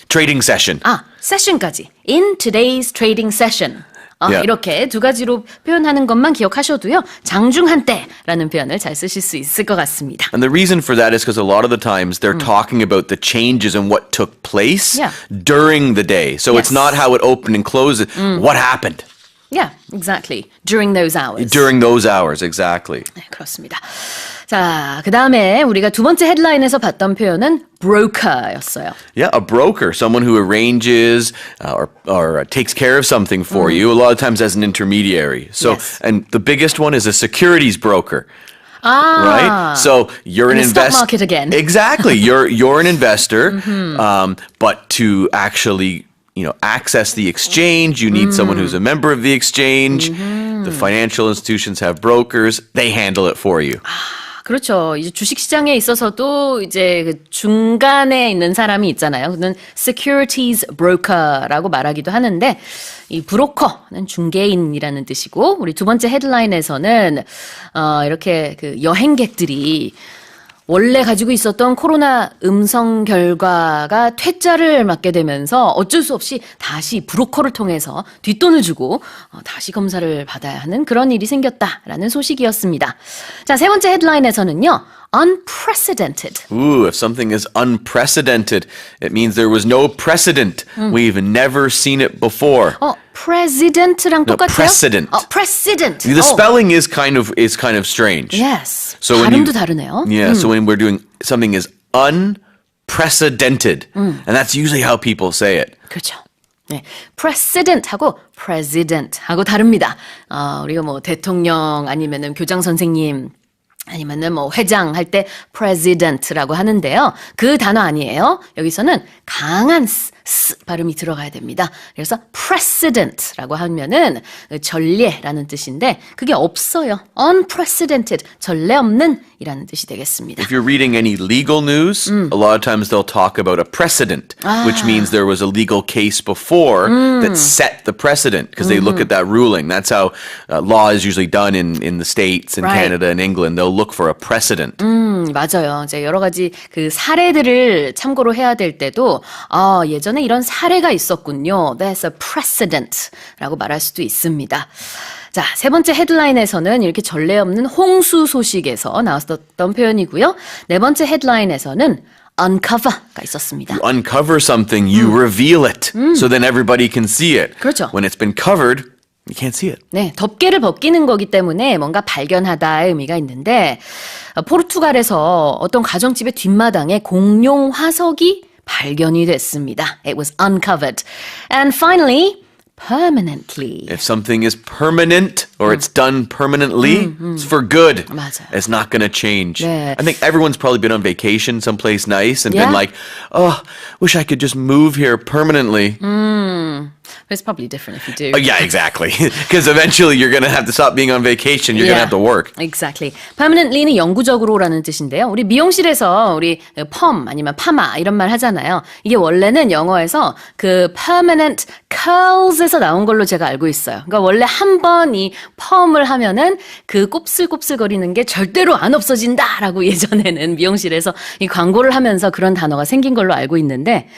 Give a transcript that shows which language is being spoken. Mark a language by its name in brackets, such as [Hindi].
[English] Trading session. [Korean] 세션까지. [English] In today's trading session. [Korean] 이렇게 두 가지로 표현하는 것만 기억하셔도요. 장중 한때라는 표현을 잘 쓰실 수 있을 것 같습니다. [English] And the reason for that is because a lot of the times they're talking about the changes and what took place during the day. So it's not how it opened and closed. What happened? Yeah, exactly. During those hours. During those hours, exactly. [Korean] 네, 그렇습니다. 자, 그 다음에 우리가 두 번째 헤드라인에서 봤던 표현은 broker였어요. [English] Yeah, a broker, someone who arranges or takes care of something for you, a lot of times as an intermediary. So, and the biggest one is a securities broker. Right? So you're an investor. Stock market again. Exactly. You're an investor, but to actually access the exchange, you need someone who's a member of the exchange. The financial institutions have brokers. They handle it for you. [Korean] 그렇죠. 이제 주식시장에 있어서도 이제 그 중간에 있는 사람이 있잖아요. 그는 securities broker라고 말하기도 하는데 이 브로커는 중개인이라는 뜻이고 우리 두 번째 헤드라인에서는 이렇게 그 여행객들이 원래 가지고 있었던 코로나 음성 결과가 퇴짜를 맞게 되면서 어쩔 수 없이 다시 브로커를 통해서 뒷돈을 주고 다시 검사를 받아야 하는 그런 일이 생겼다라는 소식이었습니다. 자, 세 번째 헤드라인에서는요. unprecedented. Ooh, if something is unprecedented, it means there was no precedent. We've never seen it before. president랑 똑같아요? [English] Precedent. precedent. The spelling is kind of strange. Yes. So [Korean] 발음도 다르네요. [English] Yeah, so when we're doing something is unprecedented, and that's usually how people say it. [Korean] 그렇죠. 네, precedent하고 president하고 다릅니다. 우리가 뭐 대통령 아니면은 교장 선생님 아니면은 뭐 회장 할 때 president라고 하는데요. 그 단어 아니에요. 여기서는 강한 s 발음이 들어가야 됩니다. 그래서 precedent라고 하면은 전례라는 뜻인데 그게 없어요. unprecedented, 전례 없는 이라는 뜻이 되겠습니다. [English] If you're reading any legal news, a lot of times they'll talk about a precedent, which means there was a legal case before that set the precedent because they look at that ruling. That's how law is usually done in the States, in Right. Canada, and England. They'll look for a precedent. [Korean] 맞아요. 이제 여러 가지 그 사례들을 참고로 해야 될 때도 예전에 이런 사례가 있었군요. [English] That's a precedent [Korean] 라고 말할 수도 있습니다. 자, 세 번째 헤드라인에서는 이렇게 전례 없는 홍수 소식에서 나왔었던 표현이고요. 네 번째 헤드라인에서는 uncover가 있었습니다. [English] You uncover something, you reveal it, so then everybody can see it. [Korean] 그렇죠. [English] When it's been covered, you can't see it. [Korean] 네, 덮개를 벗기는 거기 때문에 뭔가 발견하다의 의미가 있는데 포르투갈에서 어떤 가정집의 뒷마당에 공룡 화석이 발견이 됐습니다. [English] It was uncovered. And finally, permanently. If something is permanent or it's done permanently, it's for good. [Korean] 맞아요. [English] It's not going to change. [Korean] 네. [English] I think everyone's probably been on vacation someplace nice and Yeah. been like, oh, wish I could just move here permanently. It's probably different if you do. Oh, yeah, exactly. Because eventually you're going to have to stop being on vacation. You're going to have to work. Exactly. [Korean] Permanently는 영구적으로라는 뜻인데요. 우리 미용실에서 우리 펌 아니면 파마 이런 말 하잖아요. 이게 원래는 영어에서 그 permanent curls에서 나온 걸로 제가 알고 있어요. 그러니까 원래 한 번 이 펌을 하면은 그 곱슬곱슬거리는 게 절대로 안 없어진다라고 예전에는 미용실에서 이 광고를 하면서 그런 단어가 생긴 걸로 알고 있는데